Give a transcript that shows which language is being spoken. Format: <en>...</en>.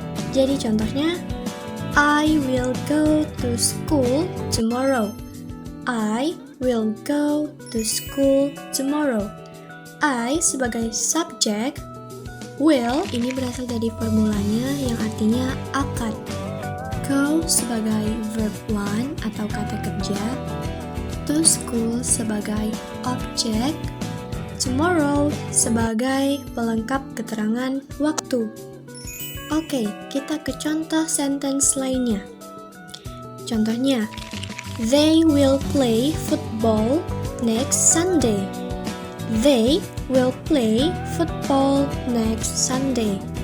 <id>Jadi contohnya,</id> <en>I will go to school tomorrow. I will go to school tomorrow.</en> <id>I sebagai subjek, will ini berasal dari formulanya yang artinya akan. Go sebagai verb one atau kata kerja, to school sebagai objek, tomorrow sebagai pelengkap keterangan waktu. Oke, kita ke contoh sentence lainnya. Contohnya,</id> <en>they will play football next Sunday. They will play football next Sunday.</en>